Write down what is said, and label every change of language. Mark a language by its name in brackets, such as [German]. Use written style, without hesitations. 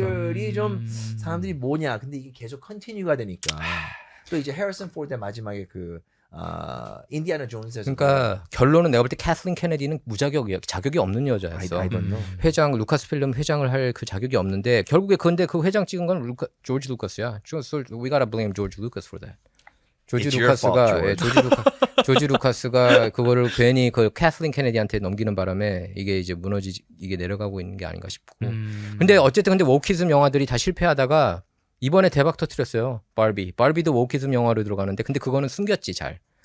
[Korean] 것들이 좀 사람들이 뭐냐? 근데 이게 계속 컨티뉴가 되니까 또 이제 해리슨 포드의 마지막에 인디아나 존스에서 그러니까 결론은 내가 볼 때 캐슬린 케네디는 무자격이야. 자격이 없는 여자였어. [English] I don't know. [Korean] 회장 루카스 필름 회장을 할 그 자격이 없는데 결국에 근데 그 회장 찍은 건 조지 루카스야. [English] We gotta blame George Lucas for that. [Korean] 조지 [English] It's your fault, [Korean] 루카스가 조지 루카스가 그거를 괜히 그 캐슬린 케네디한테 넘기는 바람에 이게 이제 이게 내려가고 있는 게 아닌가 싶고. 근데 어쨌든 wokeism 영화들이 다 실패하다가 이번에 대박 터뜨렸어요. 바비도 wokeism 영화로 들어가는데 근데 그거는 숨겼지 잘.